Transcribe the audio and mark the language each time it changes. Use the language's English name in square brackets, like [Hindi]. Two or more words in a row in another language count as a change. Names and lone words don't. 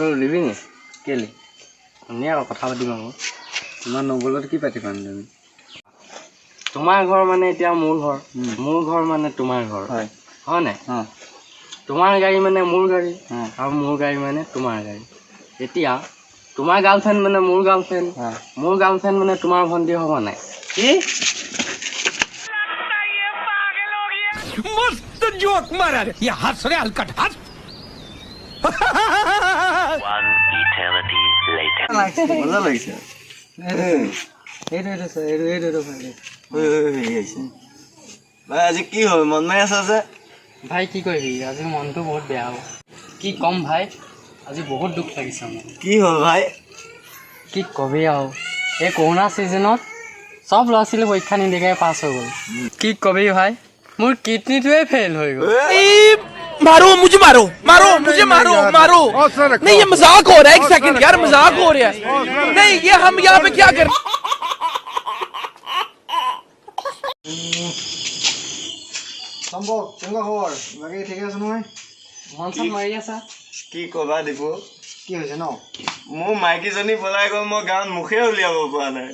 [Assamese] দিবি নি কেলৈ ধুনীয়া আকৌ কথা পাতিম আকৌ ইমান নগ'লত কি পাতি পাম তুমি তোমাৰ ঘৰ মানে এতিয়া মোৰ ঘৰ মানে তোমাৰ ঘৰ হয় নাই তোমাৰ গাড়ী মানে মোৰ গাড়ী আৰু মোৰ গাড়ী মানে তোমাৰ গাড়ী এতিয়া তোমাৰ গাৰ্লফ্ৰেণ্ড মানে মোৰ গাৰ্লফ্ৰেণ্ড মানে তোমাৰ ভণ্টি হ'ব নাই কি [Hindi] मस्त जोक मारा रे ये हंस रे हलकट हंस [English] One eternity later. [Assamese] মজা লাগিছে ভাই আজি কি হ'ল মন মাৰি আছা যে ভাই কি কৰিবি আজি মনটো বহুত বেয়া হ'ব কি ক'ম ভাই আজি বহুত দুখ লাগিছে মোৰ কি হ'ল ভাই কি কবি আৰু এই কৰোণা ছিজনত চব ল'ৰা ছোৱালী পৰীক্ষা নিদিয়াকৈ পাছ হৈ গ'ল কি কবি ভাই মোৰ কিডনীটোৱে ফেইল হৈ গ'ল [Hindi] मारो मुझे मारो मारो मुझे मारो मारो नहीं ये मजाक हो रहा है एक सेकंड यार मजाक हो रहा है नहीं ये हम यहाँ पे क्या कर [Assamese] সম্ভৱ কেনেকুৱা খবৰ বাকী ঠিকে আছে নহয় মন চন মাৰি আছা কি ক'বা দিপু কি হৈছে ন মোৰ মাইকীজনী পলাই গ'ল মই গাঁৱত মুখে উলিয়াব পৰা নাই